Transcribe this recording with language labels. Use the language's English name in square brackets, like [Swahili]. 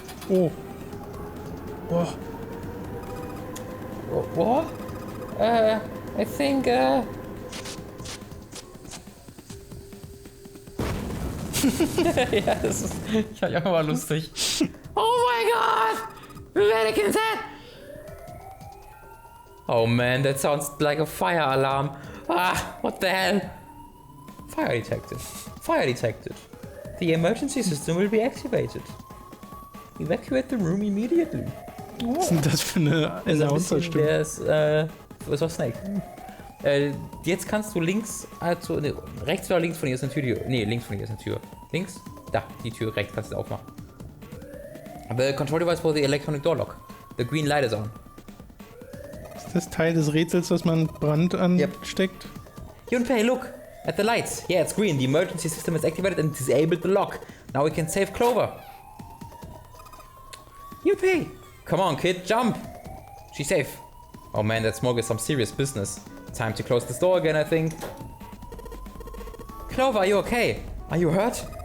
[English] Oh. Oh. What? I think, [German] ja, das ist ja mal lustig. [English] Oh my god! Mannequin's head! Oh man, that sounds like a fire alarm. Ah, what the hell? Fire detected. Fire detected. The emergency system will be activated. Evacuate the room immediately. [German] Was ist denn das für eine Announcer-Stimme? Der ist war Snake. Jetzt kannst du links, also rechts oder links von ihr ist eine Tür. Links von ihr ist eine Tür. Links? Da, die Tür rechts kannst du aufmachen. [English] The control device for the electronic door lock. The green light is on. [German] Ist das Teil des Rätsels, dass man Brand ansteckt? [English] Junpei, look! At the lights. Yeah, it's green. The emergency system is activated and disabled the lock. Now we can save Clover. Junpei! Come on, kid, jump! She's safe. Oh man, that smoke is some serious business. Time to close this door again, I think. Clover, are you okay? Are you hurt?